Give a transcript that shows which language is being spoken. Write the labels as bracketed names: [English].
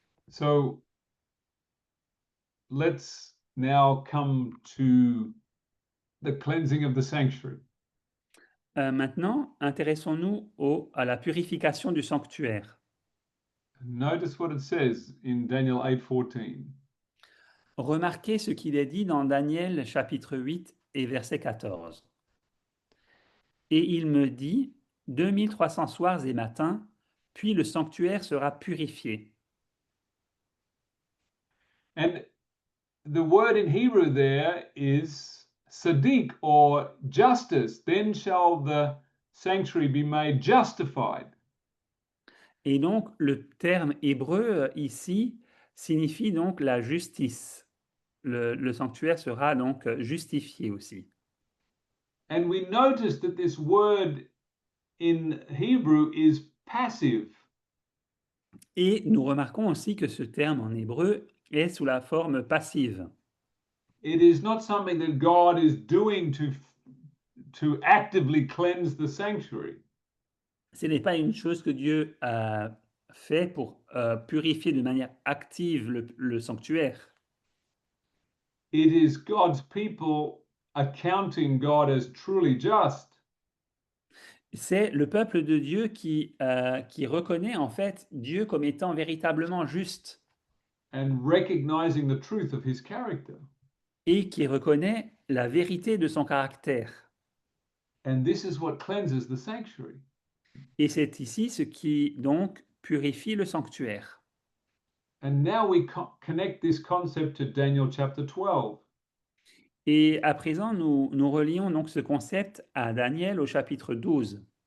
[English] So let's now come to the cleansing of the sanctuary. [French] Maintenant, intéressons-nous à la purification du sanctuaire. [English] Notice what it says in Daniel 8:14. [French] Remarquez ce qu'il est dit dans Daniel chapitre 8 et verset 14. Et il me dit, 2300 soirs et matins, puis le sanctuaire sera purifié. [English] And the word in Hebrew there is sadiq, or justice. Then shall the sanctuary be made justified. [French] Et donc, le terme hébreu ici signifie donc la justice. Le sanctuaire sera donc justifié aussi. [English] And we notice that this word in Hebrew is passive. [French] Et nous remarquons aussi que ce terme en hébreu est sous la forme passive. [English] It is not something that God is doing to actively cleanse the sanctuary. [French] Ce n'est pas une chose que Dieu a fait pour purifier de manière active le sanctuaire. [English] It is God's people accounting God as truly just [French] C'est le peuple de Dieu qui reconnaît en fait Dieu comme étant véritablement juste [English] and recognizing the truth of his character. [French] et qui reconnaît la vérité de son caractère. [English] And this is what cleanses the sanctuary. [French] Et c'est ici ce qui donc purifie le sanctuaire. [English] And now we connect this concept to Daniel chapter 12. [French] Et à présent, nous relions donc ce concept à Daniel au chapitre 12.